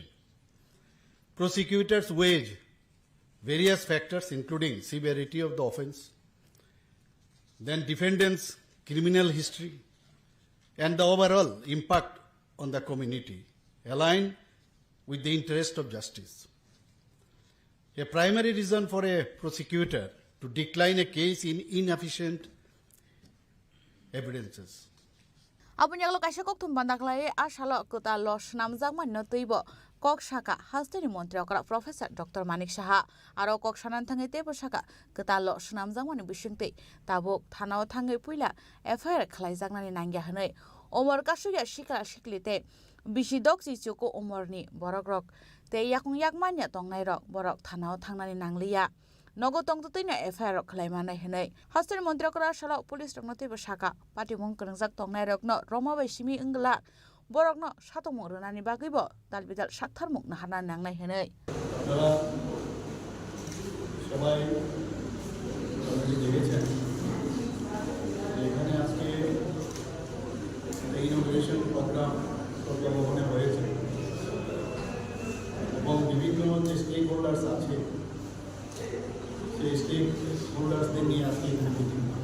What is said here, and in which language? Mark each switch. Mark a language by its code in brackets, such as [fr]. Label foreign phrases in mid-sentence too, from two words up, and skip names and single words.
[en] Prosecutors weigh various factors including severity of the offense, then defendant's criminal history, and the overall impact on the community, aligned with the interest of justice. A primary reason for a prosecutor to decline a case in inefficient evidences. [trp] Abun yaglo kaisa kok thum bandaklai asalo kota los namjak manno teibo kok shaka hasteni mantri okra professor Dr. Manik Saha aro kok sanan thangai tebo shaka kota los namjak mani bisingtei tabok thanao thangai puila FIR khlaijaknani nangya hanai omor kasuya shikra shiklite bisidok chichoko omorni borokrok te yakung yakmanya tongnai rok borok thanao thangnani nangliya nogo tongto tine FIR khlaimana hanai hasteni mantri okra salo police rokno tebo shaka party mong krangjak tongnai rokno romabaisimi ingla borokno satong runani bagibo dalbidal sakthar muk nahana nangnai hanai [bn] সবাই দেখেছেন এখানে আজকে ইনোভেশন প্রোগ্রাম ভবনে হয়েছে এবং বিভিন্ন যে স্টেক হোল্ডার্স আছে সেই স্টেক হোল্ডার্সদের নিয়ে আজকে এখানে মিটিং